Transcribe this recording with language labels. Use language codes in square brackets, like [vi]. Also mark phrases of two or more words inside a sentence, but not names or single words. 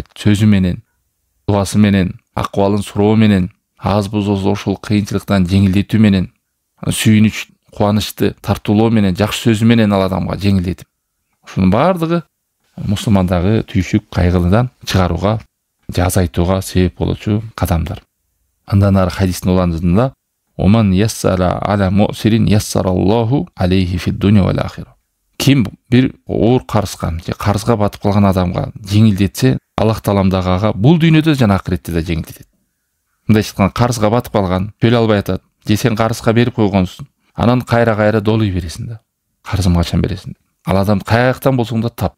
[ky] Сөзү менен, дуасы менен, акыбалын суроо менен, аз боз ошол кыйынчылыктан жеңилдетүү менен, сүйүнүч, кубанычты тартуулоо менен, жакшы сөзү менен ал адамга жеңилдетип. Ушунун баардыгы мусулмандагы түйшүк, кайгыдан чыгарууга, азайтууга себеп болчу кадамдар. Андан ары хадистин уландырында [ar] "ومن يسر على معسر يسر الله عليه في الدنيا والآخرة". [ky] Ким бир оор карызга, же карызга батып калган адамга жеңилдетсе, Аллах таалам дагы ага бул дүйнөдө жана акыретте да жеңилдетет. Мындай айтканда, карызга батып калган, төлөй албай атат, же сен карызга берип койгонсуң, анан кайра долой бересиң да. Карызымды качан бересиң? Ал адам каяктан болсоң да тап.